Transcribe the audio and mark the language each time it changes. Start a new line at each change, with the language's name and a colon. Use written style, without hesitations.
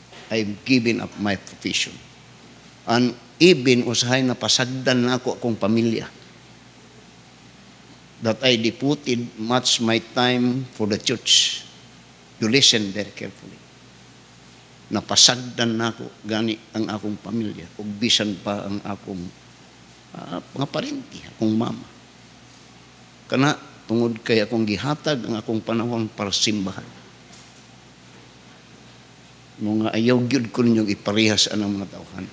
English: I've given up my profession. And even
Cebuano: usahay na pasagdan na ako akong pamilya.
English: That I devoted much my time for the church. You listen very carefully.
Cebuano: Napasagdan na ako gani ang akong pamilya. Ug bisan pa ang akong mga parenti, akong mama. Kana tungod kay akong gihatag ang akong panahon para simbahan. Mga ayaw gyud ko ninyong iparehas anang mga tauhan.